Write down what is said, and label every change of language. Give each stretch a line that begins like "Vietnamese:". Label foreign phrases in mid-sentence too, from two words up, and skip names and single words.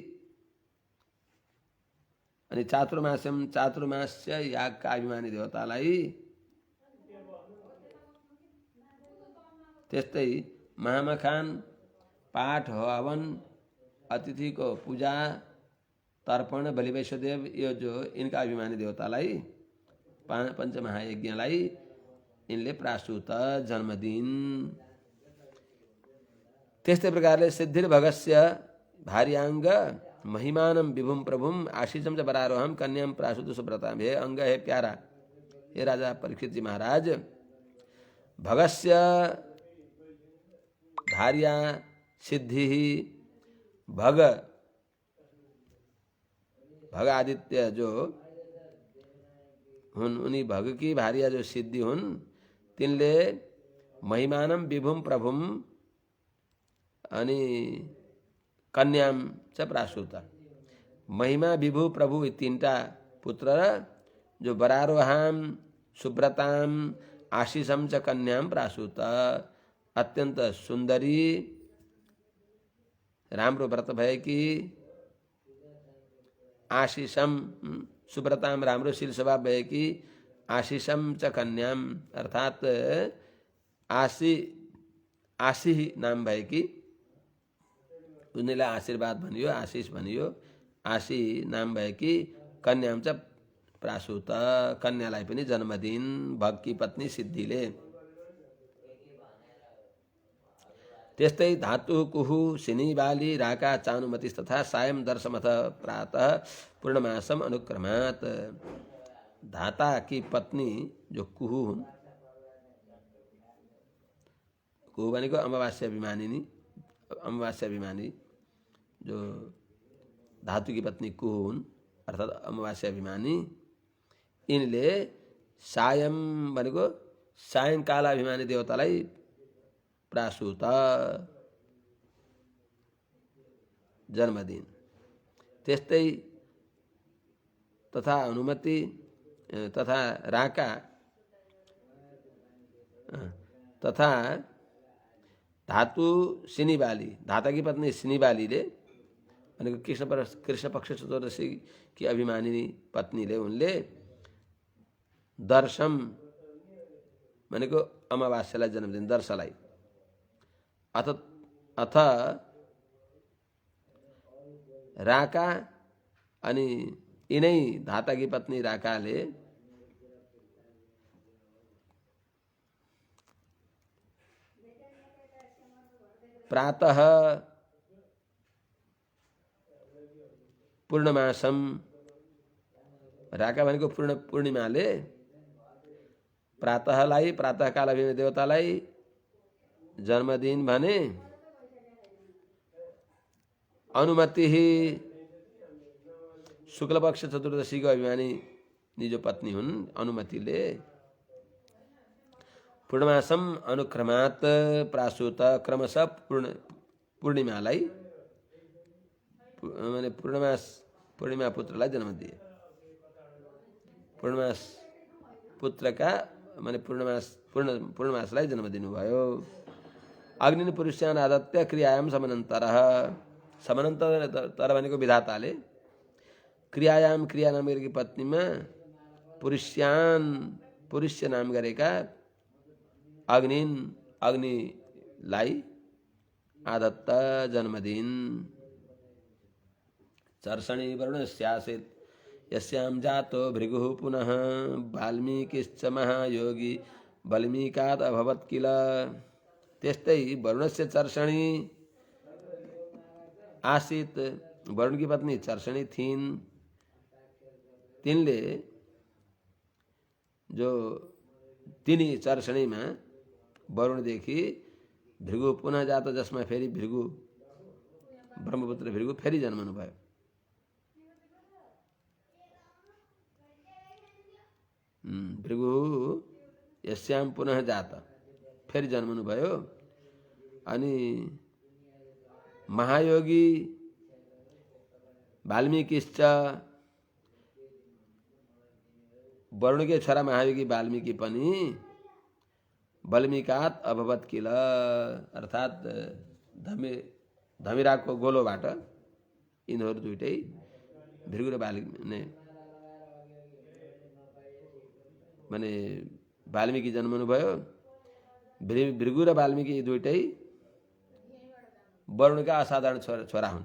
Nepali: अनि चातुर्मास्यम चातुर्मास्य यागका अभिमानी देवतालाई, त्यस्तै महामखान पाठ हवन अतिथिको पूजा तर्पण बलि वैश्वदेव, यो जो इनका अभिमानी देवतालाई पञ्चमहायज्ञलाई इनले प्रासूत जन्मदिन। त्यस्तै प्रकारले
Sanskrit: सिद्धिर्भगस्य भार्याङ्ग महिमानम विभुम प्रभुम आशीषम च बरारोहम कन्याम प्रासूत सुब्रताम।
Nepali: हे अंग, हे प्यारा, हे राजा परीक्षित जी महाराज,
Sanskrit: भगस्य भार्या सिद्धि,
Nepali: भग आदित्य जो हुन्, उनी भग की भार्या जो सिद्धि हुन्, तिनले
Sanskrit: महिमानम विभुम प्रभुम
Nepali: अनि
Sanskrit: कन्याम च प्रासूत।
Nepali: महिमा विभु प्रभु तीनटा पुत्र जो
Sanskrit: बरारोहाम सुब्रताम आशीषम च कन्याम प्रासूत।
Nepali: अत्यंत सुंदरी, राम्रो व्रत भएकी,
Sanskrit: आशीषम सुब्रताम
Nepali: राम्रो शील स्वभाव भएकी,
Sanskrit: आशीषम च कन्याम
Nepali: अर्थात आशी नाम भएकी, उनीलाई आशीर्वाद भनियो, आशीष भनियो, आशी नाम भएकी
Sanskrit: कन्याम च प्रासूत,
Nepali: कन्यालाई पनि जन्मदिन भगकी पत्नी सिद्धिले।
Sanskrit: त्यस्तै धातु कुहु सिनी बाली राका चानुमतिस तथा सायं दर्शमथ प्रातः पूर्णमासम अनुक्रमात।
Nepali: धाता की पत्नी जो कुहु हुन्, कुहु भनेको अमावास्या अभिमानी जो धातु की पत्नी कुहु हुन् अर्थात् अमावास्या अभिमानी, यिनले सायं भनेको सायंकाल अभिमानी देवतालाई प्रासूत जन्मदिन, त्यस्तै तथा अनुमति तथा राका तथा धातु सिनीबाली, धाता की पत्नी सिनीबालीले भनेको कृष्ण पक्ष चतुर्दशी की अभिमानिनी पत्नीले उनले दर्शम भनेको अमावास्यालाई जन्मदिन दर्शलाई अथ राका अनि यिनै धाता की पत्नी राकाले प्रातः पूर्णमासम, राका भनेको पूर्णिमाले प्रातःलाई प्रातःकाल अभिमानी देवतालाई जन्मदिन भने अनुमति शुक्लपक्ष चतुर्दशीको अभिमानी जो पत्नी हुन् अनुमतिले
Sanskrit: पूर्णमासम अनुक्रमात प्रासूत
Nepali: क्रमशः पूर्णिमालाई माने पूर्णिमा पुत्रलाई जन्म दिए। पूर्णमास पुत्रका माने पूर्णमासलाई जन्म दिनुभयो।
Sanskrit: अग्नि पुरुष्यान आदत्य क्रियायाम समानन्तरः,
Nepali: समानन्तर भनेको विधाताले क्रियायाम क्रिया नाम गरेकी पत्नीमा पुरुष्य नाम गरेका अग्निलाई आदत्त जन्मदिन।
Sanskrit: चर्षणी वर्णस्यासीत् यस्यां जातो भृगुः पुनः वाल्मीकिश्च महायोगी वाल्मीकात् अभवत् किल। त्यस्तै वरुणस्य चर्षणी आसीत्,
Nepali: वरुण की पत्नी चर्षणी थिइन्, तिनले जो तिनी चर्षणीमा वरुणदेखि भृगु पुनः जात, जसमा फेरि भृगु ब्रह्मपुत्र भृगु फेरि जन्मनु भयो।
Sanskrit: भृगु यस्याम पुनः जात
Nepali: फेरि जन्मनु भयो। अनि
Sanskrit: महायोगी वाल्मीकिश्च,
Nepali: वरुणकै छोरा महायोगी वाल्मीकि पनि
Sanskrit: वाल्मीकात् अभवत् किल,
Nepali: अर्थात् धमिराको गोलोबाट यिनीहरू दुईटै भृगु र वाल्मीकि जन्मनु भयो। भृगु र वाल्मीकि दुईटै वरुणका असाधारण छोरा हुन्।